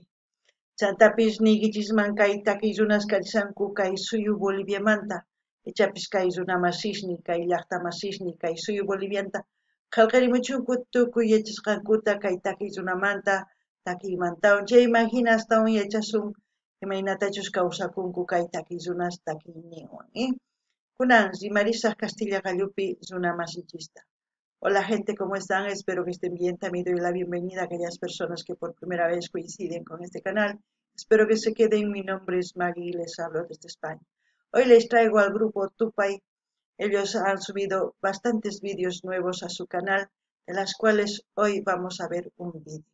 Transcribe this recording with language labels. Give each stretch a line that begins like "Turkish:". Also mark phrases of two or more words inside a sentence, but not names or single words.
Quechua: Chantapis niykichisman kay takiy runas karisanku kay suyu Boliviamanta, ichapis kay runa masisni, kay llaqta masisni, kay suyu Bolivianta, qallqarimuchunku tukuy yachasqankuta kay takiy runamanta, takiymantawan, chayman hina astawan yachasun imaynatachus kawsakunku kay takiy runas takiyninwan, Kunan rimarisaq Castilla Qallupi runa masichista.
Spanish: Hola gente, ¿cómo están? Espero que estén bien. También doy la bienvenida a aquellas personas que por primera vez coinciden con este canal. Espero que se queden. Mi nombre es Maggie y les hablo desde España. Hoy les traigo al grupo Tupay. Ellos han subido bastantes vídeos nuevos a su canal, de las cuales hoy vamos a ver un vídeo.